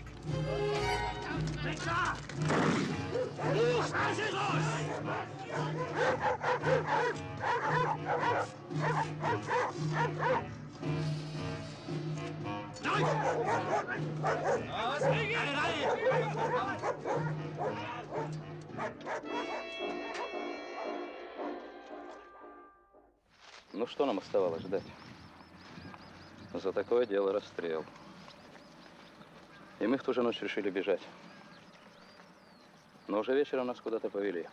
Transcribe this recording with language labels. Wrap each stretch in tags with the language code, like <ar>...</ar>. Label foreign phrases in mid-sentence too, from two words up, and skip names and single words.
<de>Weg da! Los, lass ihn los! Los, alle rein!</de> <ru>Ну, что нам оставалось ждать? За такое дело расстрел. И мы в ту же ночь решили бежать. Но уже вечером нас куда-то повели.</ru>